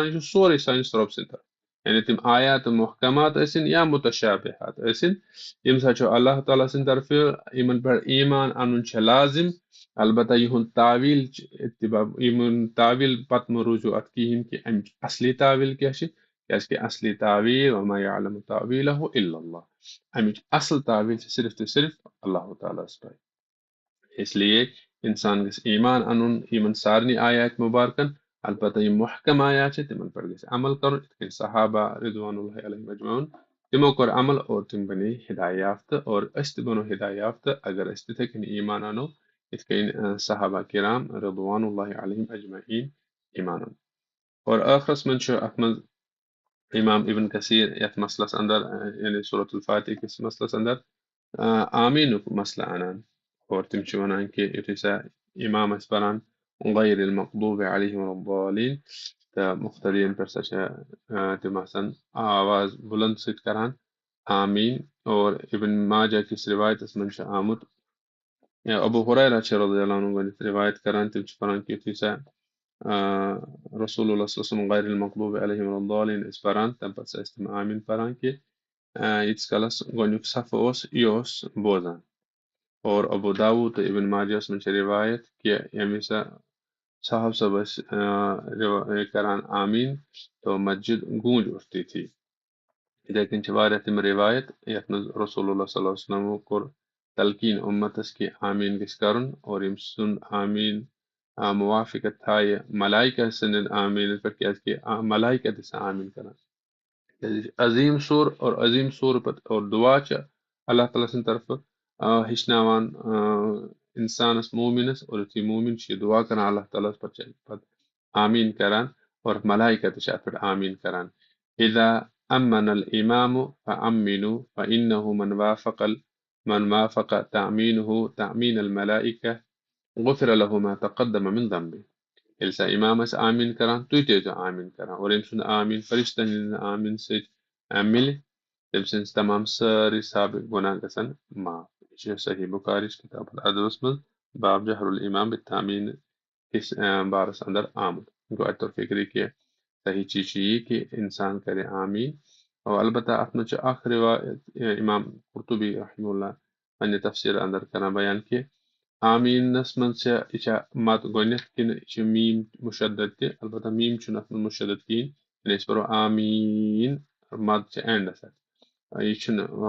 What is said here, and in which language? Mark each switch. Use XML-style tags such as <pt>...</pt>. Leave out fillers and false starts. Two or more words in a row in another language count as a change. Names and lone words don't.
<ks>یہِ چھُ سورُے سٲنِس رۄب سٕنٛدِ طرفہٕ یعنی تِم آیات محکمات ٲسِنۍ یا متشابہات ٲسِنۍ ییٚمہِ ساتہٕ چھُ اللہ تعالیٰ سٕنٛدِ طرفہٕ یِمن پٮ۪ٹھ ایمان انُن چھُ لازم البتہ یِہُنٛد تعویٖل چھِ اتباع یِمن تعویٖل پتہٕ مہ روٗزِو اتھ کِہیٖنۍ کہِ امِچ اصلی تعویٖل کیاہ چھِ کیازِ کہِ اصلی تعویٖل</ks> <ar>وما يعلم تأويله إلا الله</ar> <ks>امِچ اصل تعویٖل چھِ صرف تہٕ صرف اللہ تعالیٰ ہس پاے</ks> <ur>اس لیے</ur> <ks>انسان گژھِ ایمان انُن یِمن سارنٕے آیات مُبارکن البتہ یِم محکم آیات چھِ تِمن پٮ۪ٹھ گژھِ عمل کرُن یِتھ کٔنۍ صحابہ</ks> <ar>رضوان اللہ علیہم اجمعین</ar> <ks>تِمو کوٚر عمل اور تِم بنے ہدایت یافتہٕ اور أسۍ تہِ بنو ہدایت یافتہٕ اگر أسۍ تِتھے کٔنۍ ایمان انو یِتھ کٔنۍ صحابہ کرام</ks> <ar>رضوان اللہ علیہم اجمعین</ar> <ks>ایمان انو اور ٲخرس منٛز چھُ اتھ منٛز امام ابن کثیر یتھ مسلس اندر یعنی سورۃ الفاتح کِس مسلس اندر آمیٖنُک مسلہٕ انان اور تِم چھِ ونان کہِ یُتھُے سا امام آسہِ پران</ks> <ar>غیر المغضوب علیہم ولا الضالین</ar> <ks>تہٕ مخترین پٮ۪ٹھ سا چھِ تِم آسان آواز بُلند سۭتۍ کران آمیٖن اور ابن ماجہ کِس روایتس منٛز چھُ آمُت ابو ہریرہ چھِ</ks> <ar>رضی اللہ عنہ</ar> <ks>گۄڈنٮ۪تھ روایت کران تِم چھِ پران کہِ یُتھُے سا</ks> <ar>رسول اللہ صلی اللہ علیہ وسلم غیر المغضوب علیہم ولا الضالین</ar> <ks>ٲسۍ پران تمہِ پتہٕ ٲسۍ تِم آمیٖن پران کہِ ییٖتِس کالس گۄڈنیُک صفہٕ اوس یہِ اوس بوزان اور ابو داود تہٕ ابن ماجہس منٛز چھِ روایت کہِ ییٚمہِ وِزِ صاحب صٲب ٲسۍ کران آمیٖن</ks> <ur>تو مسجد گوٗنج اٹھتی تھی</ur> <ks>یِتھے کٔنۍ چھِ واریاہ تِم روایت یتھ منٛز</ks> <ar>رسول اللہ صلی</ar> <ks>اللہ علیہ وسلمو کوٚر تلقیٖن اُمتس کہِ آمیٖن گژھِ کرُن اور ییٚمہِ سُنٛد آمیٖن موافقت تھایہِ ملائکہ سٕنٛدٮ۪ن آمیٖنس پٮ۪ٹھ کیازکہِ ملائکہ تہِ چھِ آمیٖن کران عظیٖم سور اور عظیٖم سور پتہٕ اور دعا چھِ اللہ تعالیٰ سٕنٛدِ طرفہٕ ہیٚچھناوان اِنسانس مومِنس اور یُتھُے مومِن چھُ یہِ دعا کران اللہ تعالیٰ ہس پتہٕ چھِ پتہٕ آمیٖن کران اور ملائکہ تہِ چھِ اتھ پٮ۪ٹھ آمیٖن کران</ks> <ar>اذا امن الامام فامنوا فانه من وافق تأمينه تأمين الملائكة غفر له ما تقدم من</ar> <ks>ذنبه ییٚلہِ سا اِمام ٲسۍ آمیٖن کران تُہۍ تہِ ٲسۍزیو آمیٖن کران اور ییٚمہِ سُنٛد آمیٖن فرشتن ہٕنٛدِ آمیٖن سۭتۍ مِلہِ تٔمۍ سٕنٛز تمام سٲری سابق گۄناہ گژھن معاف یہِ چھُ صحیح بُخاری کِتاب الادبس منٛز باب</ks> <ar>جہر الامام بالتأمیٖن</ar> <ks>کِس بارس اندر آمُت گوٚو اَتہِ توٚر فِکرِ کہِ صحیح چیٖز چھُ یی کہِ اِنسان کرِ آمیٖن اور البتہ اتھ منٛز چھُ اکھ روایت امام قرطبی</ks> <ar>رحمہ اللہ</ar> <ks>پننہِ تفسیٖر اندر کران بیان کہِ آمیٖنس منٛز چھِ یہِ چھا مت گۄڈنیتھ کِنہٕ یہِ چھُ میٖم مُشدد تہِ البتہ میٖم چھُنہٕ اتھ منٛز مُشدد کِہیٖنۍ یعنی أسۍ پرو آمیٖن مد چھِ اینڈس اتھ یہِ چھُنہٕ</ks>